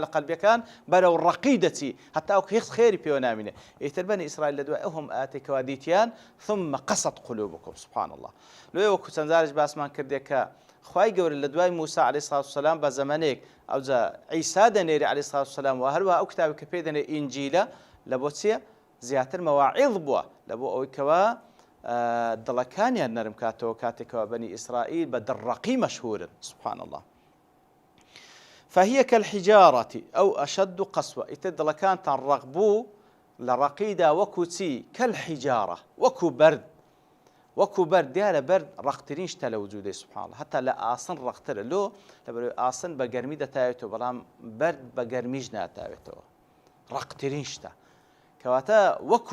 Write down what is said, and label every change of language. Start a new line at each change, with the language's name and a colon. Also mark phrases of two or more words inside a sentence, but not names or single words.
Central Kurdish: قەلبیەکان بەرەو ڕەقی دەچی هەتاوەکو هیچ خێری پێوە نامینێ ئیتر بەنی ئیسرائیل لە دوای ئەو هەموو ئاتێکەوە دیتیان
Arabic: ثم قەسەت قولوبکم سبحان الله
Central Kurdish: لێ وەکو چەند جارێک باسمان کردێ کە خوای گەورە لە دوای موسا
Arabic: عەلەیهی سڵات وسەلام
Central Kurdish: بە زەمانێک ئەوجا عیسا دەنێری
Arabic: عەلەیهی سڵات وسەلام
Central Kurdish: و هەروەها ئەو کتابی کە پێ دەنێ ئینجیلە لە بۆ چییە زیاتر مەواعیظ بووە لە بۆ ئەوەی کەوە دڵەکانیان نەرم کاتەوە کاتێکەوە بەنی ئیسرائیل بە دڕەقی مەشهورن
Arabic: سبحان الله فهي كالحجارة أو أشد قسوة
Central Kurdish: إتر دڵەکانتان ڕق بوو لە ڕەقیدا وەکو چی كالحجارة وەکو بەرد دیارە بەرد ڕقترین شتە لە وجودی
Arabic: سبحان الله
Central Kurdish: هەتا لە ئاسن ڕقترە لۆ لەبەرەوەی ئاسن بە گەرمی دەتاوێتەوە بەڵام بەرد بە گەرمیش ناتاوێتەوە ڕقترین شتە کەواتە وەکو